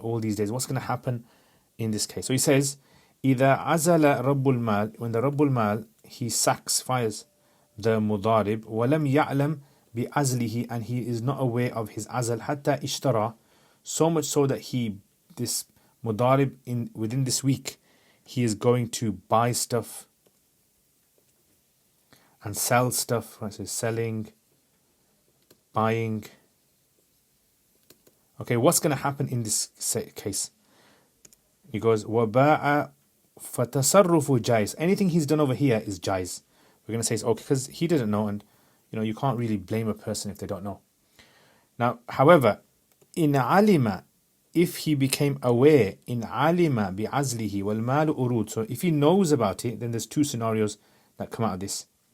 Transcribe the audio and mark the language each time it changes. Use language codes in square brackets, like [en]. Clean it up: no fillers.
[en] All these days, what's going to happen in this case? So he says, [ar] إِذَا عَزَلَ رَبُّ الْمَالِ, [en] when the Rabbul Mal, he sacks, fires the mudarib, [ar] وَلَمْ يَعْلَمْ بِعَزْلِهِ, [en] and he is not aware of his azal, [ar] حَتَّى اشْتَرَى, [en] so much so that this mudarib, within this week, he is going to buy stuff. and sell stuff, right? So selling, buying. Okay, what's going to happen in this case? [ar] He goes, وَبَاعَ فَتَصَرُّفُ جَائِز. [en] Anything he's done over here is jais. We're going to say it's okay because he didn't know, and you can't really blame a person if they don't know. Now, however, in alima, if he became aware, [ar] in alima bi'azlihi wal malu urud. [en] So if he knows about it, then there's two scenarios that come out of this.